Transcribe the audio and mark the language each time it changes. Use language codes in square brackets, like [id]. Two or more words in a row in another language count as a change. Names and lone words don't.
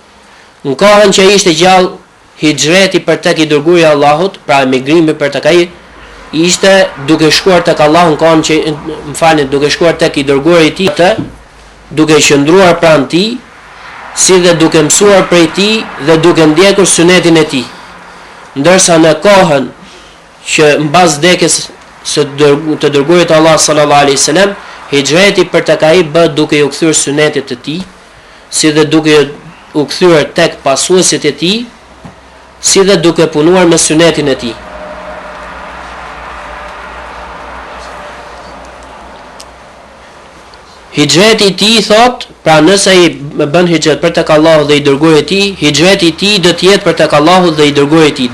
[sq] Në kohën që ai ishte gjallë, hijreti për tek i dërguari i Allahut, pra emigrimi për tek ai, ishte duke shkuar tek Allahu, në kohën që duke shkuar tek i dërguari i tij, duke qëndruar pranë tij, si dhe duke mësuar prej tij dhe duke ndjekur sunetin e tij. Ndërsa në kohën që mbas vdekjes së të dërguarit Allah [ar] صلى الله عليه وسلم, [sq] hijreti për tek ai bëhet duke u kthyer sunetit të tij, si dhe duke u kthyer tek pasuesit e tij, si dhe duke punuar me sunetin e tij. Hijreti i tij thot, pra nëse ai bën hijret për tek Allahu dhe i dërguari i tij, hijreti i tij do të jetë për tek Allahu dhe i dërguari i tij.